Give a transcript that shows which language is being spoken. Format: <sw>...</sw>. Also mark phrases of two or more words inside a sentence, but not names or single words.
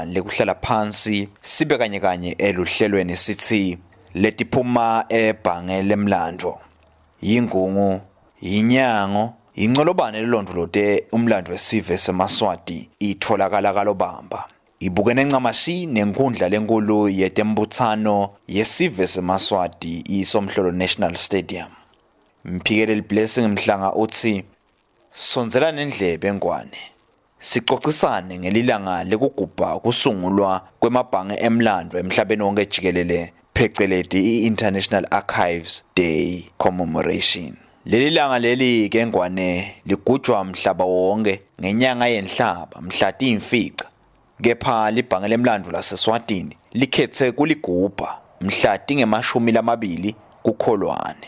<ss>lekuhlala phansi sibe kanye eluhlelweni sithi letiphuma ebhange lemlandvo yingungu yinyango incolobane lelondolote umlandvo wesive semaswati itholakala kalobamba ibukene ncamashi nenkundla lenkulu yetembuthano yesive semaswati isomhlolo National Stadium. Mphikeleli Blessing Mhlanga uthi sonzela nendlebe engwane sixoxisane ngelilanga lekugubha kusungulwa kwemabhange emlandvo emhlabeni wonke jikelele pheceleti i-</ss> <en>International Archives Day Commemoration.</en> <ss>Leli langa leli ke ngwane ligujwa mhlaba wonke ngenyanga yenhlaba mhla timfica kepha libhange lemlandvo laseSwatini likhethe kuligubha mhla tingemashumi lamabili kuKholwane.</ss>